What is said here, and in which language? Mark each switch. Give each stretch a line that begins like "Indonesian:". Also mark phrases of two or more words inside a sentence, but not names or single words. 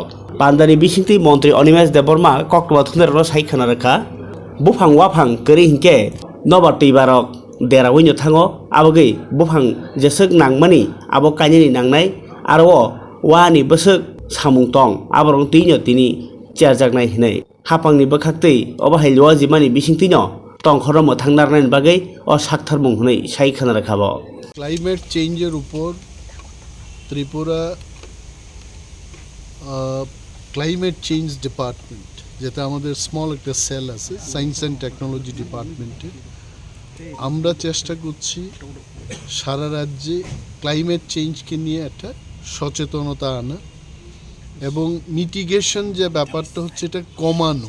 Kok Borok: Pandani bisingti Montri Onimesh Deborma kokwa thunero saikhana rakha bufang wafang keri hingke nobar teibarok derawinyo thango abogei bufang jesek nangmani abo kainini nangnai aro wani besek samung tong aborong tinyo tini cherjaknai hinai hapangni bokhaktei oba hailwa jimani bisingtino tongkhoromo thangnarnai bagai o saktharmung hunai saikhana rakhabo.
English: climate change
Bangla: উপর ত্রিপুরা ক্লাইমেট চেঞ্জ ডিপার্টমেন্ট, যেটা আমাদের স্মল একটা সেল আছে সায়েন্স অ্যান্ড টেকনোলজি ডিপার্টমেন্টের, আমরা চেষ্টা করছি সারা রাজ্যে
English: climate change
Bangla: নিয়ে একটা সচেতনতা আনা এবং মিটিগেশন যে ব্যাপারটা হচ্ছে এটা কমানো।